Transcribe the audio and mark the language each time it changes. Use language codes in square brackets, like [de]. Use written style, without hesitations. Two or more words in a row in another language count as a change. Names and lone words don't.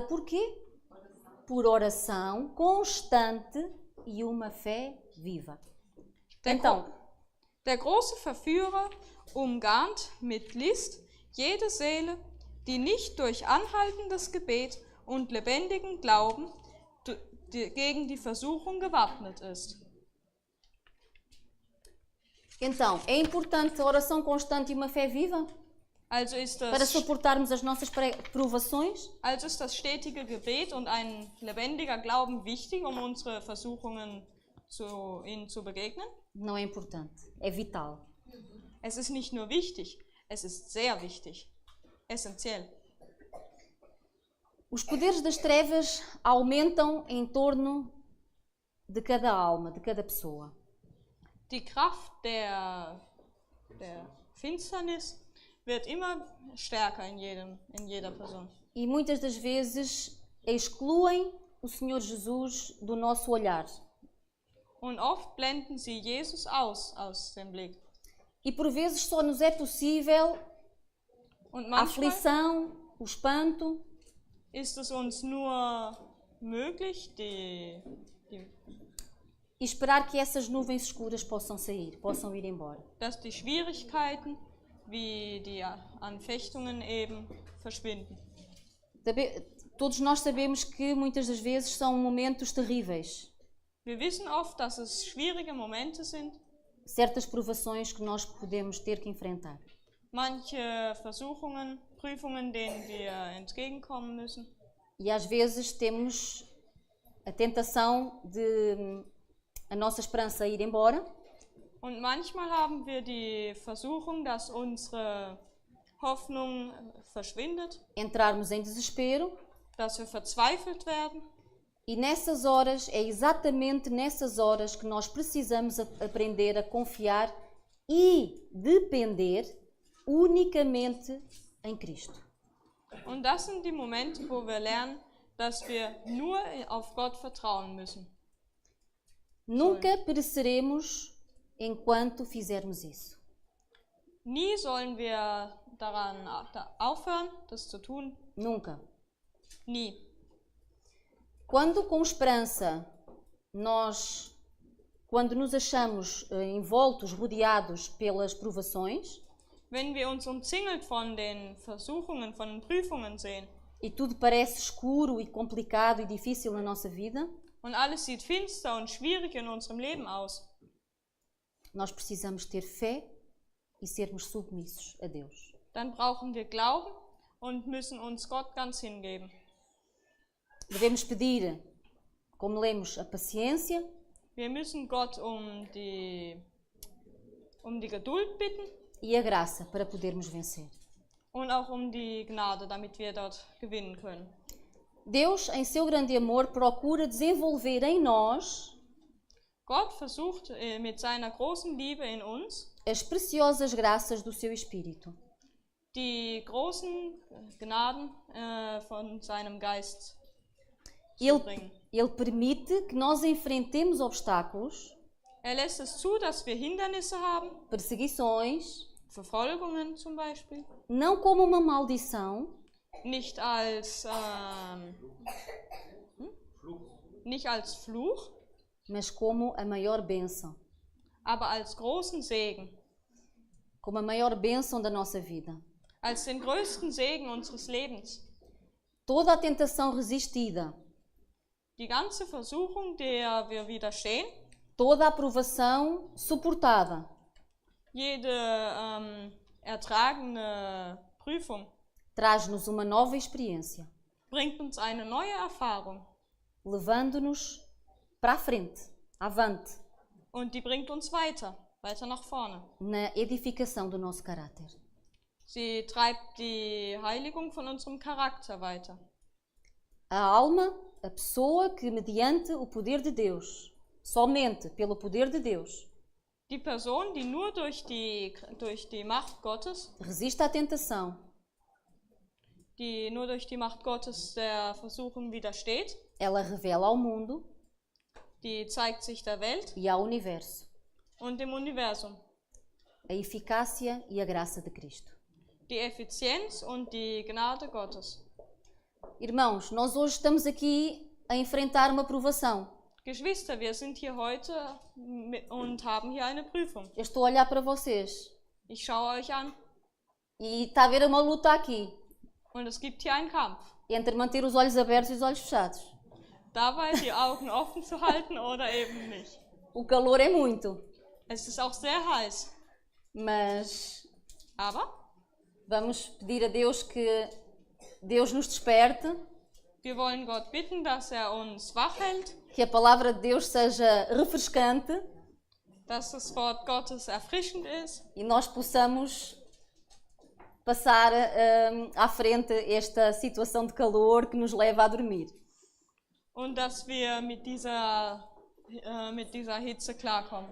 [pt] Por quê? Por oração constante e uma fé viva. [de] Der große Verführer umgarnt mit List jede Seele, die nicht durch anhaltendes Gebet und lebendigen Glauben gegen die Versuchung gewappnet ist. [pt] Então, é importante a oração constante e uma fé viva [de] Also ist [pt] para [de] das, [pt] suportarmos as nossas provações? [de] also ist das stetige Gebet und ein lebendiger Glauben wichtig, um unsere Versuchungen ihnen zu begegnen? [pt] Não é importante, é vital. [de] Es ist nicht nur wichtig, es ist sehr wichtig, essentiell. [pt] Os poderes das trevas aumentam em torno de cada alma, de cada pessoa. [de] Die Kraft der Finsternis wird immer stärker in jeder Person. [pt] E muitas das vezes excluem o Senhor Jesus do nosso olhar. [de] Und oft blenden sie Jesus aus dem Blick. [pt] E por vezes só nos é possível [de] Und [pt] a [de] manchmal [pt] aflição, o espanto, [de] ist es uns nur möglich, [pt] e esperar que essas nuvens escuras possam sair, possam ir embora. [de] dass die Schwierigkeiten wie die Anfechtungen eben verschwinden. [pt] Todos nós sabemos que muitas das vezes são momentos terríveis. [de] Wir wissen oft, dass es schwierige Momente sind, [pt] Certas provações que nós podemos ter que enfrentar. [de] manche Versuchungen, Prüfungen, denen wir entgegenkommen müssen. [pt] E às vezes temos a tentação de a nossa esperança ir embora. [de] Und manchmal haben wir die Versuchung, dass unsere Hoffnung verschwindet, [pt] Entrarmos em desespero, [de] dass wir verzweifelt werden. [pt] e nessas horas, é exatamente nessas horas que nós precisamos aprender a confiar e depender unicamente em Cristo. [de] Und das sind die Momente, wo wir lernen, dass wir nur auf Gott vertrauen müssen. [pt] Nunca pereceremos enquanto fizermos isso. [de] Nie sollen wir daran aufhören, das zu tun. [pt] Nunca. [de] Nie. [pt] Quando com esperança quando nos achamos envoltos, rodeados pelas provações, [de] Wenn wir uns umzingelt von den Versuchungen, von den Prüfungen sehen [pt] e tudo parece escuro e complicado e difícil na nossa vida, [de] und alles sieht finster und schwierig in unserem Leben aus, [pt] nós precisamos ter fé e sermos submissos a Deus. [de] dann brauchen wir Glauben und müssen uns Gott ganz hingeben. [pt] Devemos pedir, como lemos, a paciência [de] Wir müssen Gott um die Geduld bitten [pt] e a graça para podermos vencer. [de] und auch um die Gnade, damit wir dort gewinnen können. [pt] Deus, em seu grande amor, procura desenvolver em nós [de] Gott versucht mit seiner großen Liebe in uns, [pt] as preciosas graças do seu Espírito. [de] die großen Gnaden von seinem Geist zu [pt] Ele, [de] bringen. [pt] ele permite que nós enfrentemos obstáculos, [de] Lässt es zu, dass wir Hindernisse haben, [pt] perseguições, [de] Verfolgungen zum Beispiel, [pt] não como uma maldição, [de] nicht als Fluch, [pt] mas como a maior bênção, [de] aber als großen Segen, [pt] como a maior bênção da nossa vida. [de] als den größten Segen unseres Lebens. [pt] Toda a tentação resistida, [de] Die ganze Versuchung, der wir widerstehen, [pt] toda a provação suportada, [de] jede ertragene Prüfung [pt] traz-nos uma nova experiência, [de] bringt uns eine neue Erfahrung [pt] levando-nos para a frente, avante, [de] und die bringt uns weiter nach vorne. [pt] na edificação do nosso caráter. [de] Sie treibt die Heiligung von unserem Charakter weiter. [pt] A alma, a pessoa que, mediante o poder de Deus, somente pelo poder de Deus, [de] Die Person, die nur durch die Macht Gottes, [pt] resiste à tentação, [de] die nur durch die Macht Gottes der Versuchung widersteht, [pt] ela revela ao mundo [de] die zeigt sich der Welt [pt] e ao universo [de] und dem Universum [pt] a eficácia e a graça de Cristo. [de] die Effizienz und die Gnade Gottes. [pt] Irmãos, nós hoje estamos aqui a enfrentar uma provação. [de] Geschwister, wir sind hier heute und haben hier eine Prüfung. [pt] Eu estou a olhar para vocês [de] Ich schaue euch an [pt] e está a haver uma luta aqui [de] und es gibt hier einen Kampf. [pt] entre manter os olhos abertos e os olhos fechados. [de] Dabei die Augen offen zu halten oder eben nicht. [pt] O calor é muito. [de] Es ist auch sehr heiß. [pt] Mas [de] Aber [pt] vamos pedir a Deus que Deus nos desperte, [de] wir wollen Gott bitten, dass uns wach hält, [pt] que a palavra de Deus seja refrescante [de] dass das Wort Gottes erfrischend ist [pt] e nós possamos passar à frente esta situação de calor que nos leva a dormir. [de] und dass wir mit dieser Hitze klarkommen.